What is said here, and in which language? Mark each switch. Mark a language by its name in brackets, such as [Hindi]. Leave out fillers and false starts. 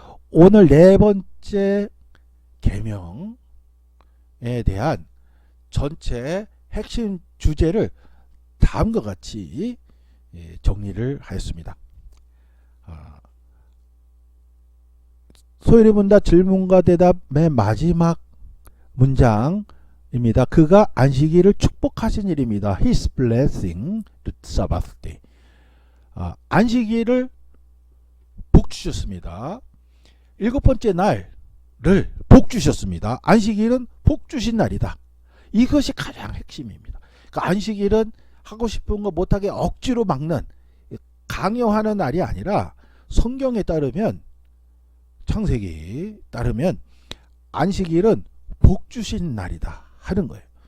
[Korean] 오늘 네 번째 계명에 대한 전체 핵심 주제를 다음과 같이 정리를 하였습니다. 소위를 본다 질문과 대답의 마지막 문장입니다. 그가 안식일을 축복하신 일입니다. [English] His blessing the Sabbath day. [Korean] 안식일을 복 주셨습니다. 7번째 날을 복 주셨습니다. 안식일은 복 주신 날이다. 이것이 가장 핵심입니다. 그러니까 안식일은 하고 싶은 거 못하게 억지로 막는 강요하는 날이 아니라 성경에 따르면 창세기 따르면 안식일은 복 주신 날이다 하는 거예요.